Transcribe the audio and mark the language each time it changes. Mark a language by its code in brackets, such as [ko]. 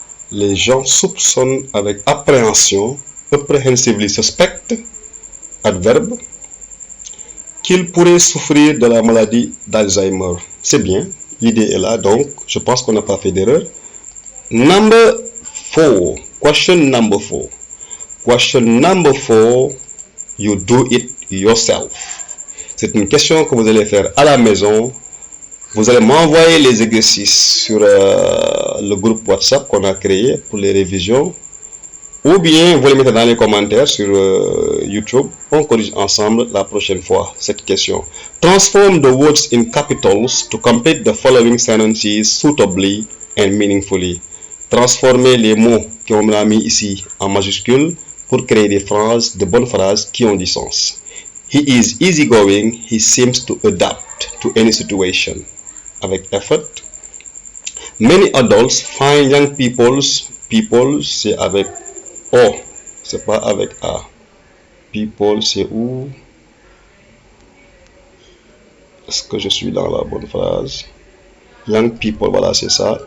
[fr] Les gens soupçonnent avec appréhension, apprehensively suspect, adverbe, qu'il pourrait souffrir de la maladie d'Alzheimer. C'est bien, l'idée est là, donc je pense qu'on n'a pas fait d'erreur. [en] Number 4, question number 4. Question number 4, you do it yourself. [fr] C'est une question que vous allez faire à la maison. Vous allez m'envoyer les exercices sur le groupe WhatsApp qu'on a créé pour les révisions. Ou bien vous les mettez dans les commentaires sur YouTube. On corrige ensemble la prochaine fois cette question. [en] Transform the words in capitals to complete the following sentences suitably and meaningfully. [fr] Transformez les mots qu'on a mis ici en majuscules pour créer des phrases, de bonnes phrases qui ont du sens. [en] He is easygoing. He seems to adapt to any situation. [fr] Avec effort. [en] Many adults find young people, [fr] c'est avec O, c'est pas avec A. People, c'est où? Est-ce que je suis dans la bonne phrase? Young people, voilà, c'est ça.